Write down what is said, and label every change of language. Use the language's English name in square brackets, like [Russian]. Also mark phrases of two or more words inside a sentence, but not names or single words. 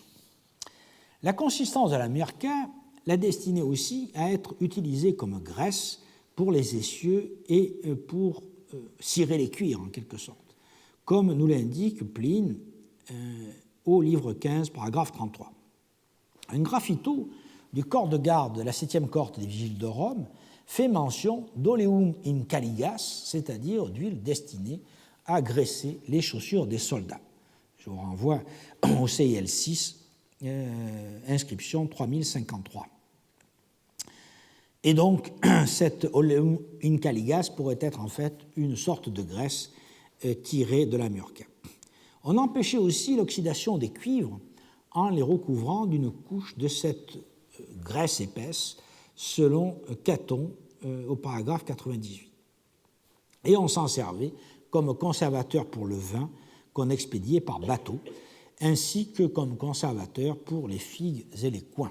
[French] La consistance de l'amurca la destinait aussi à être utilisée comme graisse pour les essieux et pour cirer les cuirs, en quelque sorte, comme nous l'indique Pline au livre 15, paragraphe 33. Un graffito du corps de garde de la 7e cohorte des vigiles de Rome fait mention d' [Latin] oleum in caligas, [French] c'est-à-dire d'huile destinée à graisser les chaussures des soldats. Je vous renvoie au CIL 6, inscription 3053. Et donc, cette [Latin] oleum in caligas [French] pourrait être en fait une sorte de graisse tirée de l'amurca. On empêchait aussi l'oxydation des cuivres en les recouvrant d'une couche de cette graisse épaisse, selon Caton au paragraphe 98. Et on s'en servait comme conservateur pour le vin qu'on expédiait par bateau, ainsi que comme conservateur pour les figues et les coings.